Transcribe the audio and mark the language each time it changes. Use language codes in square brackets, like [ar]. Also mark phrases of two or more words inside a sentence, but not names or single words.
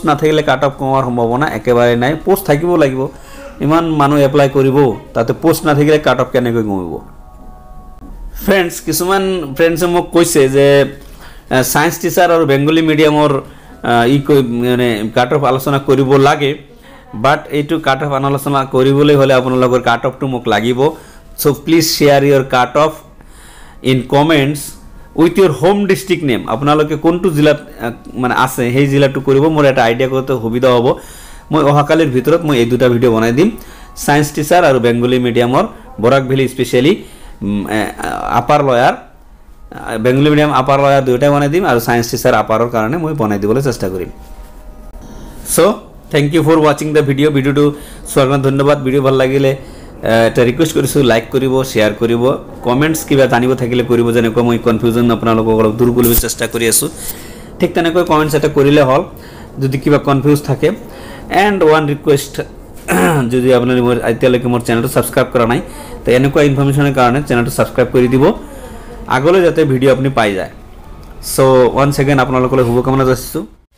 [as] না থাকিলে [en] cut off [as] কমাৰ সম্ভাৱনা একেবাৰে নাই পোস্ট থাকিব লাগিব ইমান মানুহ এপ্লাই কৰিব তাতে পোস্ট না থাকিলে [en] cut off [as] কেনেকৈ কমিব ফ্রেন্ডস কিছুমান ফ্রেন্ডসে মোক কৈছে যে [en] science teacher [as] আৰু [en] Bengali medium [as] মানে [en] cut off [as] আলোচনা কৰিব লাগে বাট এইটো [en] cut off [as] আলোচনা কৰিবলৈ হলে আপোনালোকৰ [en] cut off [as] মোক লাগিব [en] so please share your cut off in comments with your home district name [as] আপোনালোকে কোনটো জিলাত মানে আছে সেই জিলাটো কৰিব মোৰ এটা আইডিয়া করতে সুবিধা হ'ব মই অহাকালিৰ ভিতৰত মই এই দুটা ভিডিও বনাই দিম [en] science teacher [as] আৰু [en] Bengali medium Barak valley specially upper lower Bengali medium upper lower [as] দুইটা বনাই দিম আৰু [en] science teacher [as] আপাৰৰ কাৰণে মই বনাই দিবলৈ চেষ্টা কৰিম [en] so thank you for watching the video [as] চোৱাৰ কাৰণে ধন্যবাদ ভিডিও ভাল লাগিলে এটা ৰিকুৱেষ্ট কৰিছো লাইক কৰিব শেয়াৰ কৰিব কমেন্টস কিবা জানিব থাকিলে কৰিব যেনেকৈ মই কনফিউজন আপোনালোকক অলপ দূৰ কৰিবলৈ চেষ্টা কৰি আছো ঠিক তেনেকৈ কমেন্টস এটা কৰিলে হল যদি কিবা কনফিউজ থাকে [en] and one request [as] যদি আপোনালোকে মোৰ এতিয়ালৈকে মোৰ চেনেলটো সাবস্ক্রাইব কৰা নাই তো এনেকুৱা ইনফরমেশনৰ কাৰণে চেনেলটো সাবস্ক্রাইব কৰি দিব আগলৈ যাতে ভিডিও আপুনি পাই যায় [en] so one second [as] আপোনালোকলৈ শুভকামনা যাচিছো